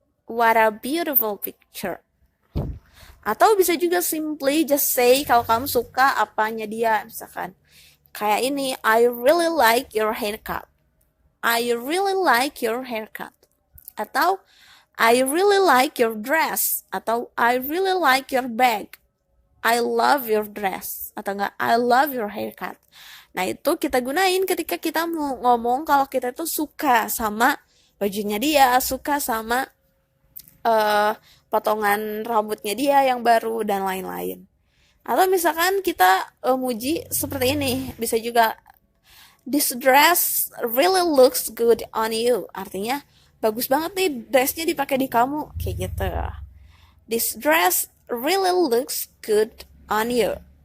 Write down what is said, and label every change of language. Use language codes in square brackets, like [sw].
[en] What a beautiful picture. [id] Atau bisa juga [en] simply just say [id] kalau kamu suka apanya dia misalkan. [en] Kayak ini, I really like your haircut. I really like your haircut. Atau I really like your dress. Atau I really like your bag. I love your dress. [id] Atau enggak, [en] I love your haircut. [id] Nah, itu kita gunain ketika kita mau ngomong kalau kita itu suka sama bajunya dia, suka sama potongan rambutnya dia yang baru, dan lain-lain. Atau misalkan kita muji seperti ini, bisa juga [en] This dress really looks good on you. [id] Artinya, bagus banget nih dressnya dipakai di kamu. Kayak gitu. [en] This dress really looks good on you.